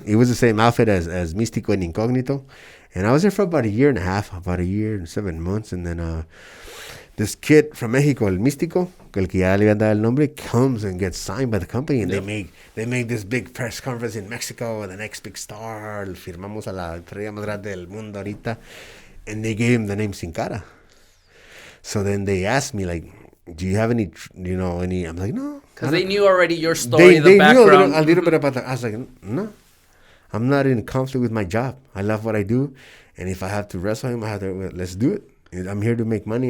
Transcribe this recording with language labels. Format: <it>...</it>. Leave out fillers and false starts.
<en>It was the same outfit as Místico and Incógnito. And I was there for about a year and a half, about a year and 7 months. And then this kid from Mexico, el Místico,</en> <es>el que ya le habían dado el nombre,</es> <en>comes and gets signed by the company. And they make this big press conference in Mexico, the next big star.</en> <es>Firmamos a la estrella más grande del mundo ahorita.</es> <en>And they gave him the name Sin Cara. So then they asked me, like, do you have any? I'm like, no. Because they knew already your story, the background. Knew a little bit about that. I was like, no. I'm not in conflict with my job. I love what I do. And if I have to wrestle him, let's do it. I'm here to make money.</en>